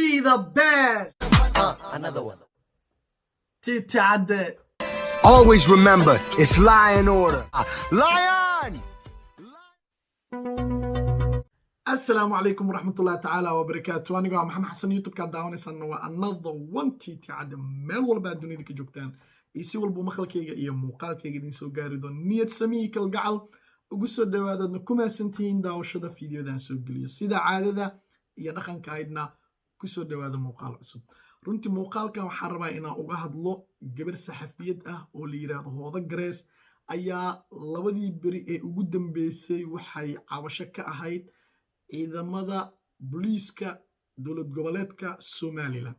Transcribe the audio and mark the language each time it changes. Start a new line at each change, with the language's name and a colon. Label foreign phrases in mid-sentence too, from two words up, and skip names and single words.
English: the best. Another one. Titi Ade. Always remember, it's lion order. Lion!
Arabic: Assalamu alaikum warahmatullahi ta'ala wa barakatuh.
Somali: Aniga Maxamed Xasan YouTube ka daawanaysan waa
English: another one
Somali: Titi Ade meel walba dunida ka joogtaan. Isi walba maqalkayga iyo muuqaalkayga idin soo gaari doon niyad samiyi kal gacal ugu soo dhawaadadna kuma santiin daawashada fiidiyodan soo geliyo sida caadada iyo dhaqanka aydna ku soo dhawaada muuqaal cusub. runtii muuqaalkan waxaan rabaa inaan uga hadlo gabar saxafiyad ah oo la yiraahdo Hoodo Grace ayaa labadii beri ee ugu dambeysay waxay cabasho ka ahayd ciidamada booliiska dowlad goboleedka Somaliland.